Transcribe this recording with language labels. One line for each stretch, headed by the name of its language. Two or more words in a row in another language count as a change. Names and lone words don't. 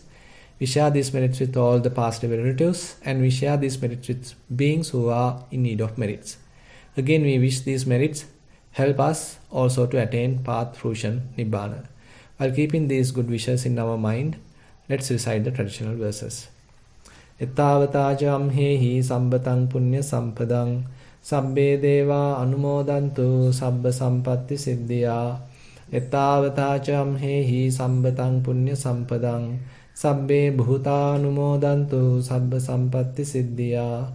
English: We share these merits with all the past relatives. And we share these merits with beings who are in need of merits. Again, we wish these merits help us also to attain path, fruition, nibbana. While keeping these good wishes in our mind, let's recite the traditional verses.
Pali: Ettavatajam hehi sambatang punya sampadang sabbe deva anumodantu sabba sampatti siddhya. Ettavatajam hehi sambatang punya sampadang sabbe bhuta anumodantu sabba sampatti siddhya.